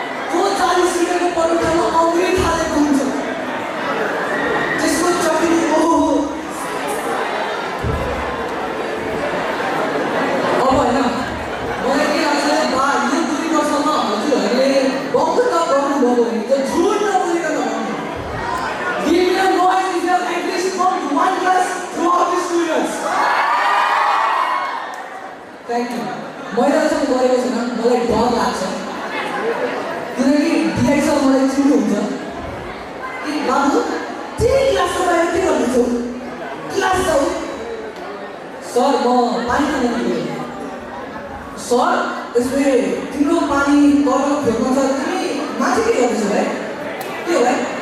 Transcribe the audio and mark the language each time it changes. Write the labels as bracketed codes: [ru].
[ne] त्यो 40 रुपियाँको परोठामा अमृत हालेको हुन्छ, त्यसको चटनी ओहो। अब होइन मलाई के लाग्छ यो 2 वर्षमा हजुरहरूले वक्तव्य गर्नुभएको भने त्यो झुट नबोलिकन भन्नु। [en] Give me a noise if you have at least come to one class throughout these 2 years. Thank you. [ne] मैले अहिलेसम्म गरेको छैन, मलाई डर लाग्छ किनकि डिआई सर मलाई चिन्नुहुन्छ कि बाबु तिमी क्लासको बाहिर के गर्दैछौ? क्लास जाऊ। सर म पानी खान गएको। सर यसले तिम्रो पानी तल फेर्न छ, तिमी माथि के गर्दैछौ भाइ? के हो भाइ?